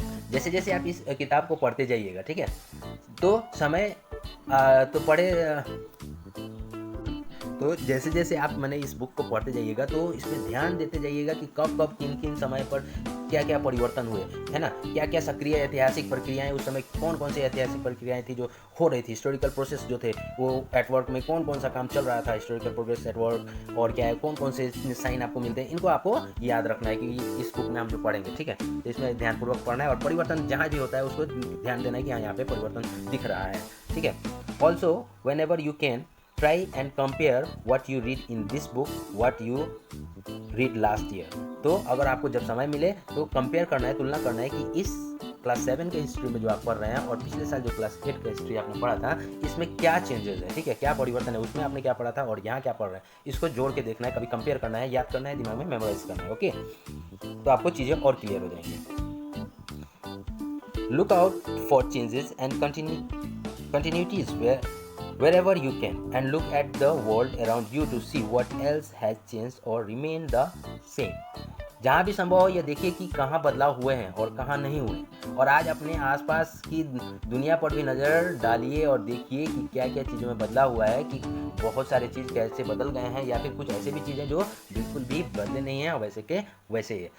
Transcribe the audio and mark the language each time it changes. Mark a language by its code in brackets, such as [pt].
[hi] जैसे जैसे आप इस किताब को पढ़ते जाइएगा, ठीक है, तो समय तो पढ़े तो जैसे जैसे आप मैंने इस बुक को पढ़ते जाइएगा तो इसमें ध्यान देते जाइएगा कि कब कब किन किन समय पर क्या क्या परिवर्तन हुए, है ना, क्या क्या सक्रिय ऐतिहासिक प्रक्रियाएं उस समय, कौन कौन सी ऐतिहासिक प्रक्रियाएं थी जो हो रही थी, हिस्टोरिकल प्रोसेस जो थे वो एट वर्क में कौन कौन सा काम चल रहा था, हिस्टोरिकल प्रोग्रेस एट वर्क, और क्या है, कौन कौन से साइन आपको मिलते हैं, इनको आपको याद रखना है कि इस बुक में हम जो पढ़ेंगे, ठीक है। तो इसमें ध्यानपूर्वक पढ़ना है और परिवर्तन जहाँ भी होता है उसको ध्यान देना है कि हाँ यहाँ पे परिवर्तन दिख रहा है, ठीक है। [en] Also whenever you can try and compare what you read in this book what you read last year। [hi] तो अगर आपको जब समय मिले तो कंपेयर करना है, तुलना करना है कि इस क्लास 7 के हिस्ट्री में जो आप पढ़ रहे हैं और पिछले साल जो क्लास 8 का हिस्ट्री आपने पढ़ा था, इसमें क्या चेंजेस है, ठीक है, क्या परिवर्तन है, उसमें आपने क्या पढ़ा था और यहाँ क्या पढ़ रहे हैं, इसको जोड़ के देखना है, कभी कंपेयर करना है, याद करना है, दिमाग में मेमोराइज करना है, ओके। तो आपको चीज़ें और क्लियर हो जाएंगी। [en] Look out for changes and continuities wherever you can, and look at the world around you to see what else has changed or remained the same। [hi] जहाँ भी संभव हो यह देखिए कि कहाँ बदलाव हुए हैं और कहाँ नहीं हुए, और आज अपने आसपास की दुनिया पर भी नज़र डालिए और देखिए कि क्या क्या चीज़ों में बदलाव हुआ है, कि बहुत सारे चीज़ कैसे बदल गए हैं या फिर कुछ ऐसे भी चीज़ें जो बिल्कुल भी बदले नहीं हैं और वैसे के वैसे ही है।